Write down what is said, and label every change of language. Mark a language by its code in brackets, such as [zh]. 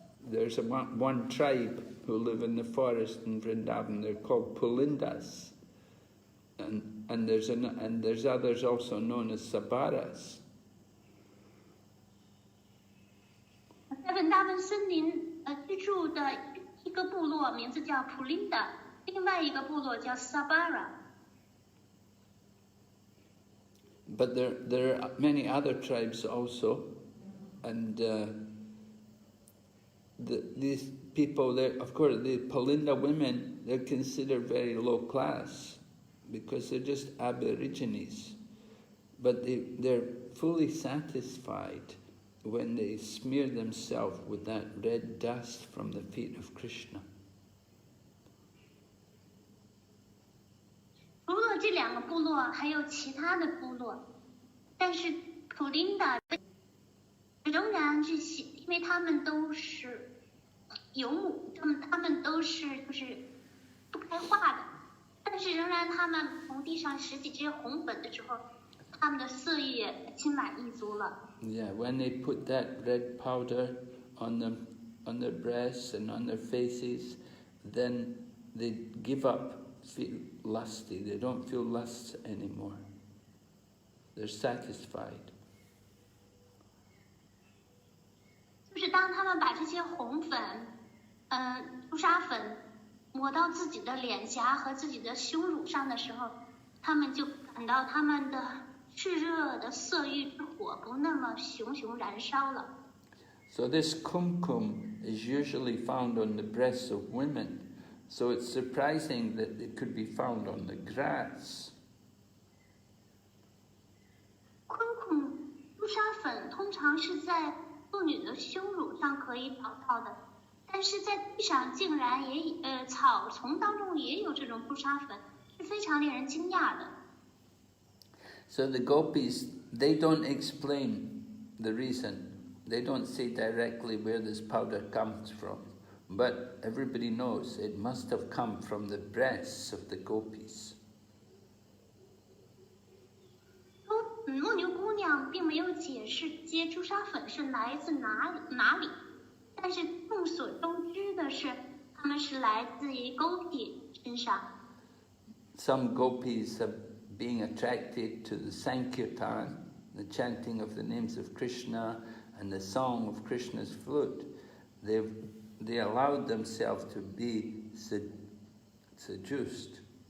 [en] There's one tribe who live in the forest in Vrindavan. They're called Pulindas, and there's others also known as Sabaras. [zh] 在芬达文森林居住的一个部落名字叫普林达，另外一个部落叫 Sabara。 [en] But there are many other tribes also, and these people, of course, the Pulinda women, they're considered very low class because they're just Aborigines, but they're fully satisfied when they smear themselves with that red dust from the feet of Krishna. [zh] 除了这两个部落，还有其他的部落，但是普林达仍然这些，因为他们都是游牧，他们都是就是不开化的，但是仍然他们从地上拾起这些红粉的时候，他们的色欲也心满意足了。 [en] Yeah, when they put that red powder on their breasts and on their faces, then they give up, feel lusty. They don't feel lust anymore. They're satisfied. [zh] 就是当他们把这些红粉，朱砂粉抹到自己的脸颊和自己的胸乳上的时候，他们就感到他们的炽热的色欲之火不那么熊熊燃烧了。 [en] So this kumkum is usually found on the breasts of women. So it's surprising that it could be found on the grass. [zh] 昆孔朱砂粉通常是在妇女的胸乳上可以找到的，但是在地上竟然草丛当中也有这种朱砂粉，是非常令人惊讶的。 [en] So the gopis, they don't explain the reason. they don't say directly where this powder comes from, but everybody knows it must have come from the breasts of the gopis. [zh] 牧牛姑娘并没有解释这些朱砂粉是来自哪里，但是众所周知的是，它们是来自于Gopi身上。 [en] Some gopis are being attracted to the Sankirtan, the chanting of the names of Krishna and the song of Krishna's flute. They allowed themselves to be seduced.